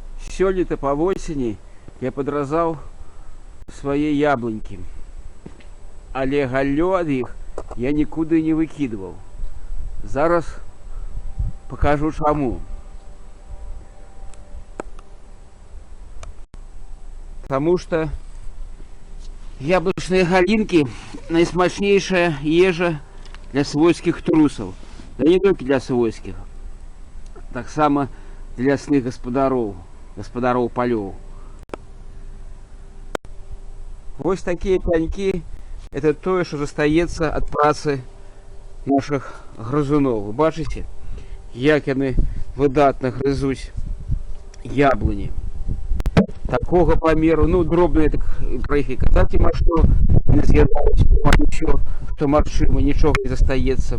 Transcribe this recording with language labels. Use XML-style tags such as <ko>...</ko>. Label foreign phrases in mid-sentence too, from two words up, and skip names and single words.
<be>Сёлета по осені я подразаў свае яблонькі, але галлё ад іх я нікуды не выкидываў. Зараз покажу чаму.</be> <ru>Потому что яблочные галинки</ru> <be>найсмачнейшая ежа</be> <ru>для свойских трусов. Да не только для свойских,</ru> <be>так само для лясных гаспадароў палёў. Вось такие пяньки —</be> <ru>это то, что</ru> <be>застаецца от працы наших грызуноў. Вы бачыце, як яны выдатна грызуць яблони такого памеру, ну дробные, так про іх і казаць няма што, не з'ядаюць нічого, што магчыма, нічога не застаецца.</be>